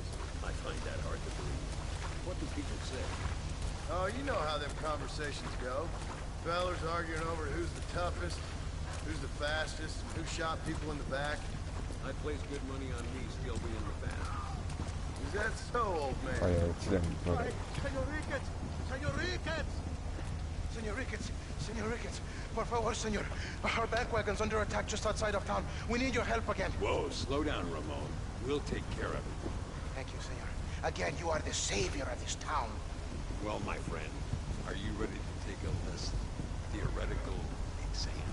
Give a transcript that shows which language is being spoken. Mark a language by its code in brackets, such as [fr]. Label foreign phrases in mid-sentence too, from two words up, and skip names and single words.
[en] I find that hard to believe. What do people say? Oh, you know how them conversations go. Fellers arguing over who's the toughest, who's the fastest, who shot people in the back. I'd place good money on me still being the fastest. Is that so, old man? はい、1台も取れ。 Senor Ricketts! Senor Ricketts! Senor Ricketts! Senor Ricketts! [es] Por favor, senor. [en] Our bank wagon's under attack just outside of town. We need your help again. Whoa, slow down, Ramon. We'll take care of it. Thank you, senor. Again, you are the savior of this town. Well, my friend, are you ready to take a less theoretical exam?